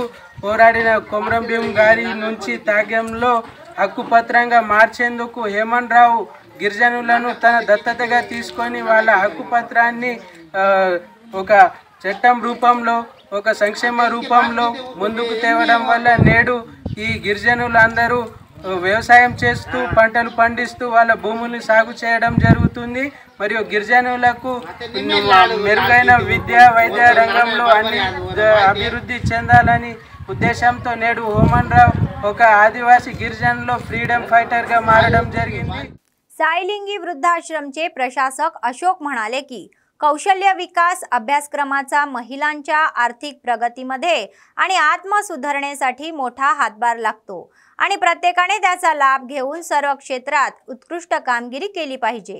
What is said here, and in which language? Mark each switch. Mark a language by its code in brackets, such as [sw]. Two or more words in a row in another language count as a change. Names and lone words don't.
[te] పోరాడిన కొమరం భీం గారి నుంచి త్యాగంలో హక్కుపత్రంగా మార్చేందుకు హేమంతరావు గిరిజనులను తన దత్తతగా తీసుకొని వాళ్ళ హక్కుపత్రాన్ని ఒక చట్టం రూపంలో, ఒక సంక్షేమ రూపంలో ముందుకు తేవడం వల్ల నేడు ఈ గిరిజనులందరూ వ్యవసాయం చేస్తూ పంటలు పండిస్తూ వాళ్ళ భూముల్ని సాగు చేయడం జరుగుతుంది. మరియు గిరిజనులకు మెరుగైన విద్య, వైద్య రంగంలో అన్ని అభివృద్ధి చెందాలని ఉద్దేశంతో నేడు హేమంతరావు ఒక ఆదివాసీ గిరిజనుల్లో [en] freedom fighterగా [te] మారడం జరిగింది. [mr] साईलिंगी वृद्धाश्रमचे प्रशासक अशोक म्हणाले की कौशल्य विकास अभ्यासक्रमाचा महिलांच्या आर्थिक प्रगतीमध्ये आणि आत्मसुधारणेसाठी मोठा हातभार लागतो आणि प्रत्येकाने त्याचा लाभ घेऊन सर्व क्षेत्रात उत्कृष्ट कामगिरी केली पाहिजे.